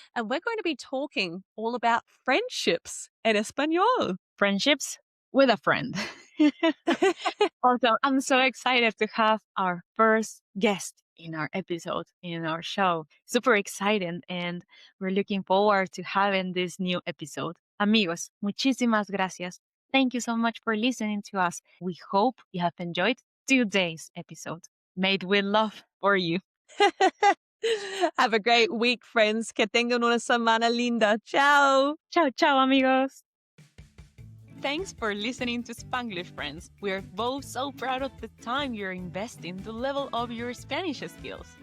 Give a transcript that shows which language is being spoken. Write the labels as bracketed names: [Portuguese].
[English] And we're going to be talking all about friendships [Spanish] en español. [English] Friendships with a friend. Also, I'm so excited to have our first guest in our episode, in our show. Super excited, and we're looking forward to having this new episode. [Spanish] Amigos, muchísimas gracias. [English] Thank you so much for listening to us. We hope you have enjoyed today's episode, made with love for you. Have a great week, friends. [Spanish] Que tengan una semana linda. Ciao. Ciao, ciao, amigos. [English] Thanks for listening to Spanglish Friends. We're both so proud of the time you're investing to level up your Spanish skills.